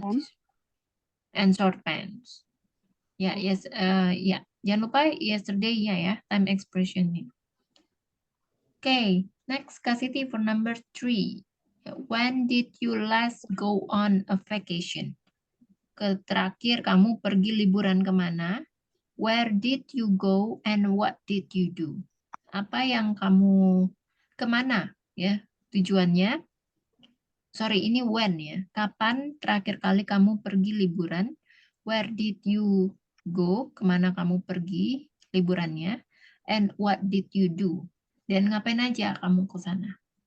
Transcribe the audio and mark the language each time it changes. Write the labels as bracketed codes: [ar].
[en] pants. and short pants. Ya, yes, ya. [id] Jangan lupa yesterday-nya ya, time expression-nya. [en] Okay, next Kak Siti for number 3. When did you last go on a vacation? [id] Terakhir kamu pergi liburan kemana? [en] Where did you go and what did you do? [id] Apa yang kamu kemana ya tujuannya? Sorry, ini when ya. Kapan terakhir kali kamu pergi liburan? [en] Where did you go? [id] Kemana kamu pergi liburannya? [en] And what did you do? [id] Dan ngapain aja kamu ke sana?